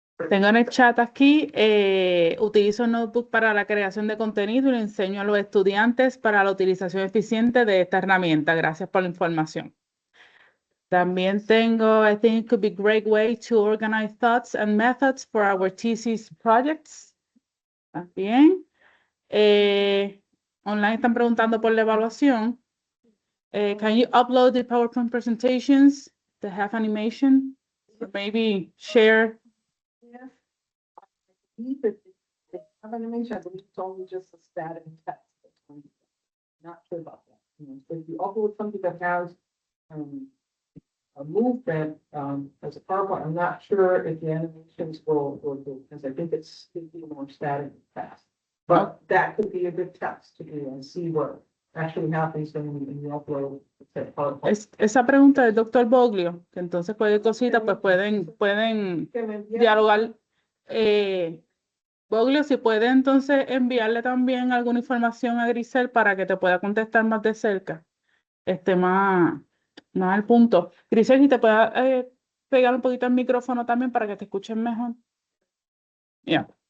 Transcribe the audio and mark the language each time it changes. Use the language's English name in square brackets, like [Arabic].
[Spanish] Tengo en el chat aquí, utilizo el notebook para la creación de contenido y le enseño a los estudiantes para la utilización eficiente de esta herramienta. Gracias por la información. También tengo, [English] I think it could be a great way to organize thoughts and methods for our thesis projects. [Spanish] También. Online están preguntando por la evaluación. [English] Can you upload the PowerPoint presentations that have animation? Or maybe share. If they have animation, I believe it's only just a static text. Not sure about that. So if you upload something that has a movement as a PowerPoint, I'm not sure if the animations will do, because I think it's more static and fast. But that could be a good test to do and see what actually happens when you upload the PowerPoint. [Spanish] Esa pregunta del doctor Boglio, que entonces cualquier cosita pues pueden dialogar. Boglio, si puede entonces enviarle también alguna información a Grisell para que te pueda contestar más de cerca, más al punto. Grisell, si te pueda pegar un poquito el micrófono también para que te escuchen mejor. [English] Yeah.